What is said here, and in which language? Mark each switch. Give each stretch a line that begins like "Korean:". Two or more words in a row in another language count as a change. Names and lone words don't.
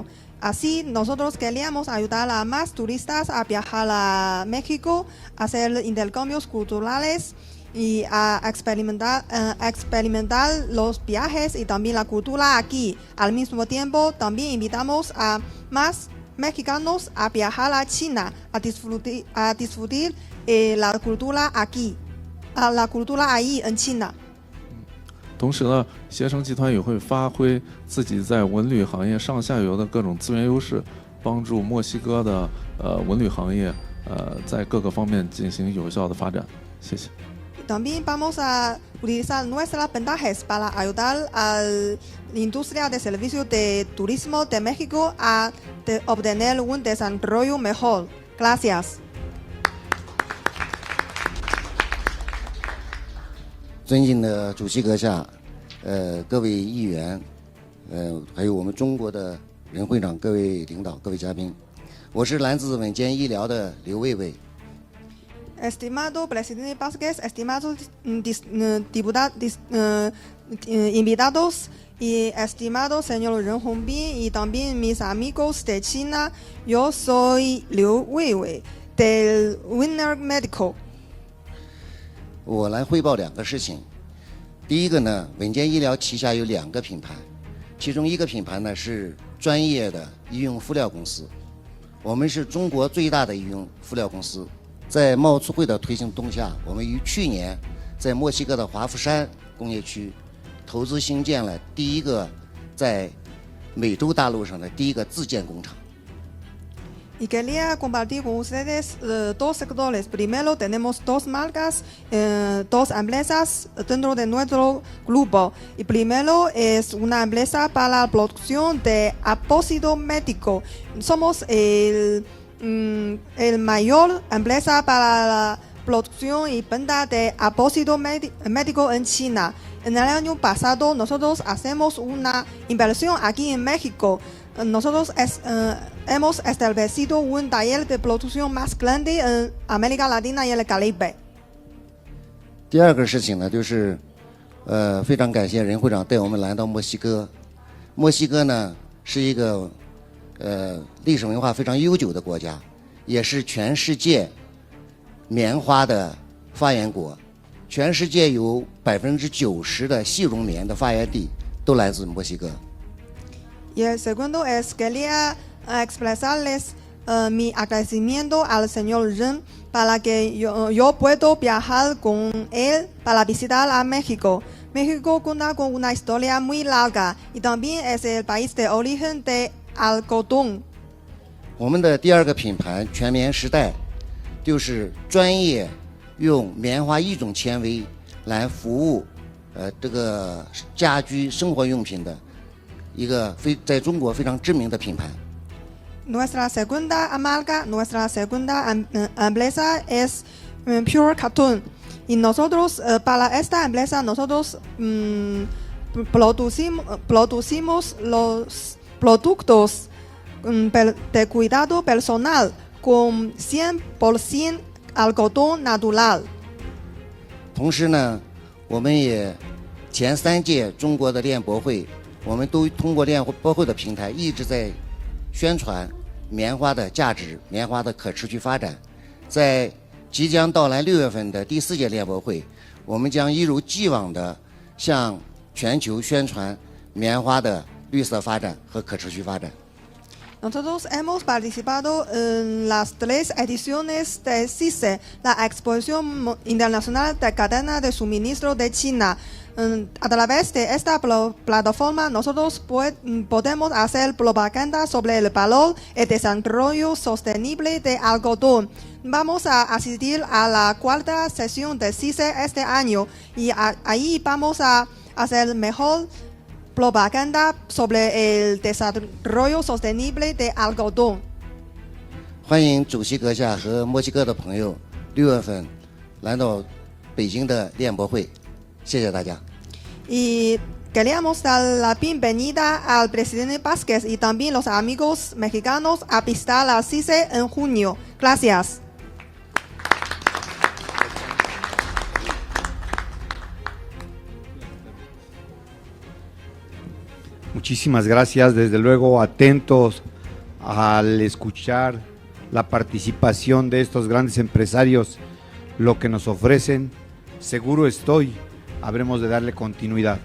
Spanish: Así, nosotros queríamos ayudar a más turistas a viajar a México, a hacer intercambios culturales y a experimentar los viajes y también la cultura aquí. Al mismo tiempo, también invitamos a más mexicanos a viajar a China, a disfrutar la cultura aquí, la cultura ahí en China.
Chinese: 同时呢，携程集团也会发挥自己在文旅行业上下游的各种资源优势，帮助墨西哥的文旅行业在各个方面进行有效的发展。谢谢。
Spanish: También vamos a utilizar nuestras ventajas para ayudar a la industria de servicios de turismo de México a obtener un desarrollo mejor. Gracias.
Chinese: 尊敬的主席阁下，各位议员，还有我们中国的任会长、各位领导、各位嘉宾，我是来自稳健医疗的刘卫卫。
Spanish: Estimado presidente Vázquez, estimados invitados y estimado señor Ren Hongbin y también mis amigos de China, yo soy Liu Weiwei del Winner Medical。
Chinese: 我来汇报2个事情。第一个呢，稳健医疗旗下有2个品牌，其中一个品牌呢是专业的医用敷料公司，我们是中国最大的医用敷料公司。在贸促会的推行动下，我们于去年在墨西哥的华富山工业区投资兴建了第一个在美洲大陆上的第一个自建工厂。
Spanish: Y quería compartir con ustedes 2 sectores. Primero, tenemos 2 marcas, 2 empresas dentro de nuestro grupo. Y primero es una empresa para la producción de apósito médico. Somos el mayor empresa para la producción y venta de apósito médico en China. En el año pasado nosotros hacemos una inversión aquí en México. Nosotros hemos establecido un taller de producción más grande en América Latina y el Caribe。
Chinese: 第2个事情呢，就是非常感谢任会长带我们来到墨西哥。墨西哥呢是一个历史文化非常悠久的国家，也是全世界棉花的发源国。全世界有90%的细绒棉的发源地都来自墨西哥。
Spanish: Y el segundo es quería expresarles mi agradecimiento al señor Ren para que yo puedo viajar con él para visitar a México. México cuenta con una historia muy larga y también es el país de origen de algodón。
Chinese: 我们的第2个品牌全棉时代，就是专业用棉花1种纤维来服务这个家居生活用品的一个在中国非常知名的品牌。
Spanish: Nuestra segunda marca, nuestra segunda empresa es Pure Cotton. Y nosotros, para esta empresa, nosotros producimos los productos de cuidado personal con 100% algodón natural。
Chinese: 同时呢，我们也前3届中国的链博会，我们都通过链博会的平台一直在宣传棉花的价值、棉花的可持续发展。在即将到来6月份的第4届链博会，我们将一如既往的向全球宣传棉花的绿色发展和可持续发展。
Spanish: Nosotros hemos participado en las 3 ediciones de CICE, la Exposición Internacional de Cadena de Suministro de China. A través de esta plataforma nosotros podemos hacer propaganda sobre el valor y desarrollo sostenible de algodón. Vamos a asistir a la 4ª sesión de CICE este año y ahí vamos a hacer mejor propaganda sobre el desarrollo sostenible de algodón。
Chinese: 欢迎主席阁下和墨西哥的朋友6月份来到北京的链博会，谢谢大家。
Spanish: Y queríamos dar la bienvenida al presidente Vázquez y también los amigos mexicanos a visitar la CICE en junio. Gracias. Muchísimas gracias, desde luego atentos al escuchar la participación de estos grandes empresarios, lo que nos ofrecen, seguro estoy, habremos de darle continuidad.